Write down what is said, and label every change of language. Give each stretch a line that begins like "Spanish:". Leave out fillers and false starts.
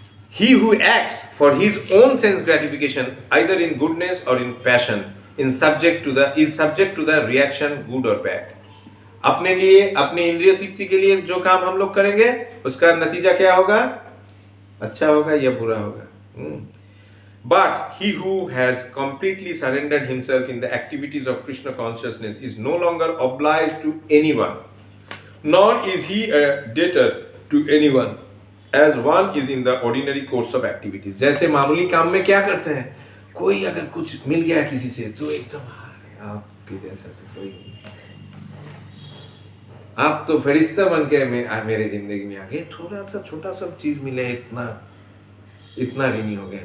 English: He who acts for his own sense gratification, either in goodness or in passion, is subject to the reaction, good or bad.
Hindi: अपने लिए, अपनी इंद्रिय तृप्ति के लिए जो काम हम लोग करेंगे उसका नतीजा क्या होगा? अच्छा होगा या बुरा होगा.
English: But he who has completely surrendered himself in the activities of Krishna consciousness is no longer obliged to anyone, nor is he a debtor to anyone, as one is in the ordinary course of activities.
Hindi: जैसे मामूली काम में क्या करते हैं, कोई अगर कुछ मिल गया किसी से तो एकदम आपके जैसा तो कोई नहीं, आप तो फरिश्ता बन के मेरे जिंदगी में आ गए. थोड़ा सा छोटा सा चीज मिले इतना ऋणी हो गए.